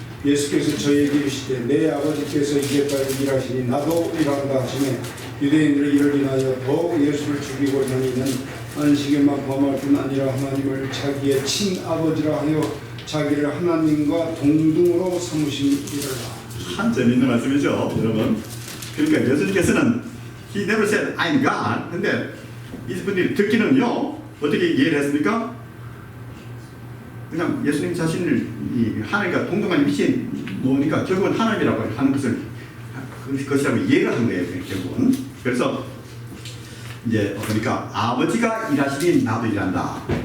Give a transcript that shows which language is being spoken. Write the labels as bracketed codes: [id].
[ko] 예수께서 저에게 이르시되 내 아버지께서 이제까지 일하시니 나도 일한다 하시매 유대인들이 이를 인하여 더욱 예수를 죽이고자 하는 이는 안식일만 범할 뿐 아니라 하나님을 자기의 친아버지라 하여 자기를 하나님과 동등으로 삼으심이라. 참 재미있는 말씀이죠, 여러분. 그러니까 예수님께서는 [en] He never said I'm God. [ko] 근데 이분들이 듣기는요 어떻게 이해를 했습니까? 그냥 예수님 자신을 이 하나님과 동등한 위치에 놓으니까 결국은 하나님이라고 하는 것이라고 이해를 한 거예요, 결국은. 그래서 이제 그러니까 아버지가 일하시니 나도 일한다.